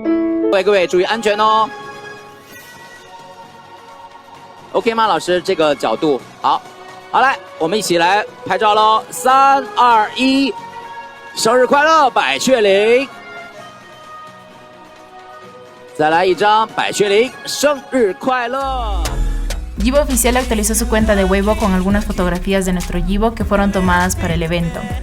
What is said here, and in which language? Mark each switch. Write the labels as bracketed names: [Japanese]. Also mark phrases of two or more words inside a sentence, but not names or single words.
[Chinese] 各位注意安全哦。OK 吗，老师？这个角度好，好来，我们一起来拍照喽！3、2、1。生日快乐，百雀羚！再来一张，百雀羚，生日快乐。 [Spanish] Yibo oficial actualizó su cuenta de Weibo con algunas fotografías de nuestro Yibo que fueron tomadas para el evento.